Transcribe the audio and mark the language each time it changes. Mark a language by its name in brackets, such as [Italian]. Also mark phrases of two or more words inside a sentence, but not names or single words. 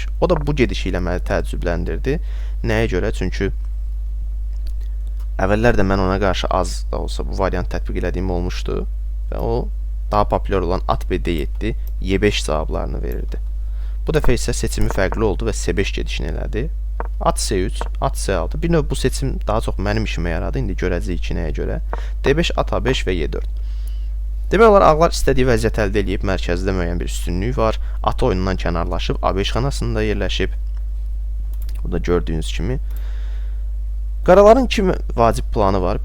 [Azerbaijani] O da bu gedişi ilə məni təəccübləndirdi. Nəyə görə? Çünki əvvəllər də mən ona qarşı az da olsa bu variant tətbiq elədiyim olmuşdu və o daha populyar olan at B7, Y5 cavablarını verirdi. Bu dəfə isə seçimi fərqli oldu və C5 gedişini elədi. At C3, at C6. Bir növ bu seçim daha çox mənim işimə yaradı. İndi görəcəyik ki, nəyə görə. D5, at A5 və Y4. Demək olar, ağlar istədiyi vəziyyət əldə edib, mərkəzdə müəyyən bir üstünlük var. Atı oyundan kənarlaşıb, A5 xanasında yerləşib. Bu da gördüyünüz kimi. Qaraların iki vacib planı var.